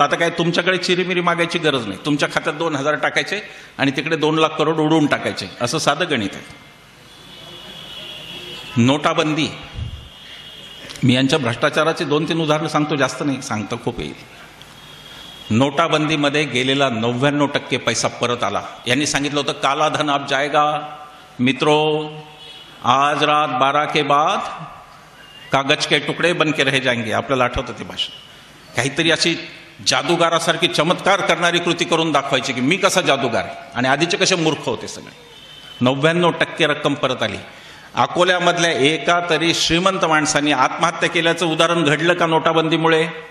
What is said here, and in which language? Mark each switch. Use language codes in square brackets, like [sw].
[mr] आता काय तुमच्याकडे चिरीमिरी मागायची गरज नाही. तुमच्या खात्यात 2,000 टाकायचे आणि तिकडे 2 लाख करोड उडवून टाकायचे, असं साधं गणित आहे. नोटाबंदी, मी यांच्या भ्रष्टाचाराची 2-3 उदाहरणं सांगतो, जास्त नाही सांगतो, खूप येईल. नोटाबंदीमध्ये गेलेला 99% पैसा परत आला. यांनी सांगितलं होतं [hi] काला धन अब जाएगा मित्रो, आज रात 12 के बाद कागज के तुकडे बन के रह जाएंगे. [mr] आपल्याला आठवतं ते भाषण. काहीतरी अशी जादूगारासारखी चमत्कार करणारी कृती करून दाखवायची की मी कसा जादूगार आहे, आणि आधीचे कसे मूर्ख होते सगळे. 99% रक्कम परत आली. अकोल्यामधल्या एका तरी श्रीमंत माणसांनी आत्महत्या केल्याचं उदाहरण घडलं का नोटाबंदीमुळे?